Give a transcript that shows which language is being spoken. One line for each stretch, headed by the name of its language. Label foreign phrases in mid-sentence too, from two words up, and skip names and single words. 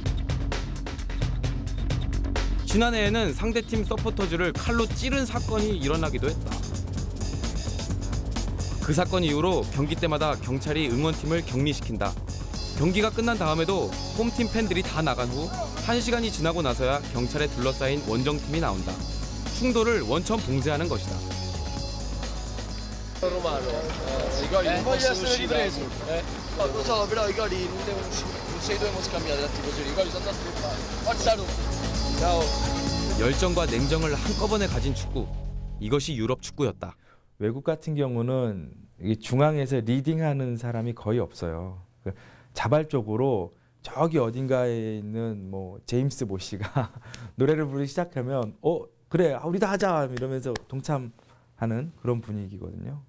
Korean: 지난해에는 상대팀 서포터즈를 칼로 찌른 사건이 일어나기도 했다. 그 사건 이후로 경기 때마다 경찰이 응원팀을 격리시킨다. 경기가 끝난 다음에도 홈팀 팬들이 다 나간 후 1시간이 지나고 나서야 경찰에 둘러싸인 원정팀이 나온다. 충돌을 원천 봉쇄하는 것이다.
Italian: Romano, i gol non possono uscire. Lo so, però i gol non devono uscire. Se dobbiamo scambiare dal tifoseria, i gol sono da stroppare. Forza Roma. Ciao.
Korean: 열정과 냉정을 한꺼번에 가진 축구. 이것이 유럽 축구였다. 외국 같은 경우는 중앙에서 리딩하는 사람이 거의 없어요. 자발적으로 저기 어딘가에 있는 뭐 제임스 모씨가 노래를 부르기 시작하면 그래 우리도 하자 이러면서 동참하는 그런 분위기거든요.